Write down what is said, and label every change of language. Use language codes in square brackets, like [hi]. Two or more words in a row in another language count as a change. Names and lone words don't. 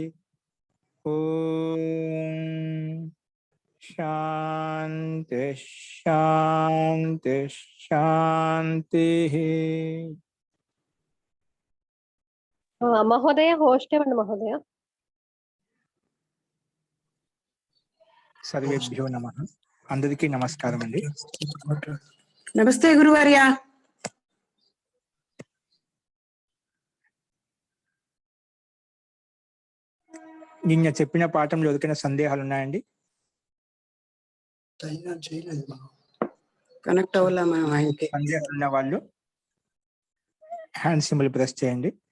[sa] ओम शांति शांति शांति। [hi] महोदय होस्ट महोदय। [sa] सर्वेभ्यो नमः। [te] అందరికీ నమస్కారం అండి। [hi] नमस्ते गुरुवर्या। [te] నిన్న చెప్పిన పాఠంలో ఏదైనా సందేహాలు ఉన్నాయండి? కనెక్ట్ అవ్వాలా మనం ఆయనకి? సందేహాలు ఉన్న వాళ్ళు హ్యాండ్ సింబల్ ప్రెస్ చేయండి.